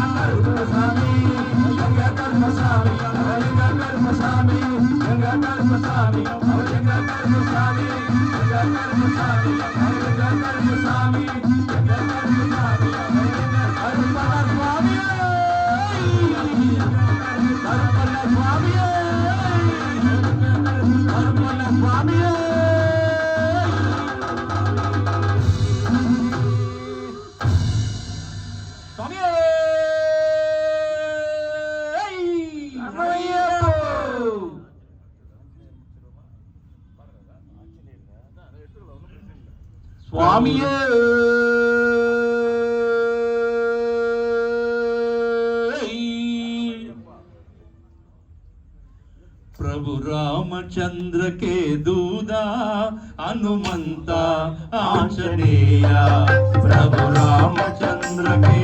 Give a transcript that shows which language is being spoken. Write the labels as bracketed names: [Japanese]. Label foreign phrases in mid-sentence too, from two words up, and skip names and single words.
[Tamil] கருப்பசாமி எங்க கருப்பசாமி அவர் எங்க கருப்பசாமி எங்க கருப்பசாமி அவர் எங்க கருப்பசாமி எங்க கருப்பசாமி அவர் எங்க கருப்பசாமி எங்க கருப்பசாமி அவர் எங்க கருப்பன சுவாமியே கருப்பன சுவாமியே கருப்பன சுவாமியே சுவாமியே சுவாமியே [Hindi] प्रभु रामचंद्र के दूदा हनुमंत आंजनेय प्रभु रामचंद्र के